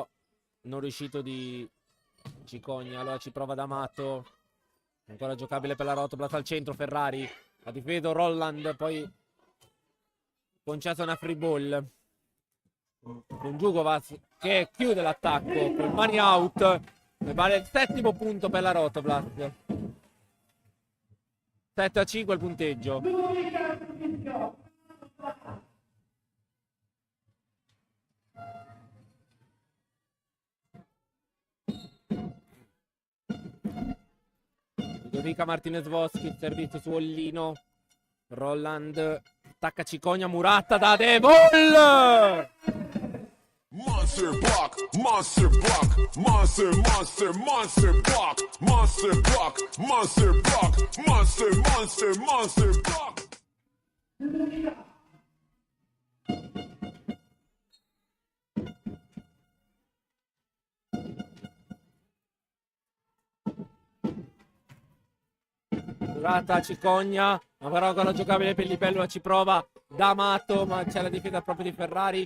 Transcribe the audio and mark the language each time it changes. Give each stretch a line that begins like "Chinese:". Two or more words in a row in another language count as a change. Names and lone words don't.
Italian: Tentativo non riuscito di Cicogna. Allora ci prova D'Amato. Ancora giocabile per la Rotoblast al centro. Ferrari ha difeso Rolland, poi concessa una
English: free ball
Italian: con Jugovac che chiude l'attacco col
English: money out
Italian: e vale il 7° punto per la Rotoblast. 7-5 il punteggio. Ludovica Martinez-Voschi, servizio su Ollino. Rolland attacca Cicogna, Muratta da De Vol!
English: Monster block, monster block, monster, monster, monster block, monster block, monster block, monster, monster, monster block.
Italian: Muratta, Cicogna, ma però ancora giocabile per Libellula, ci prova D'Amato, ma c'è la difesa proprio di Ferrari.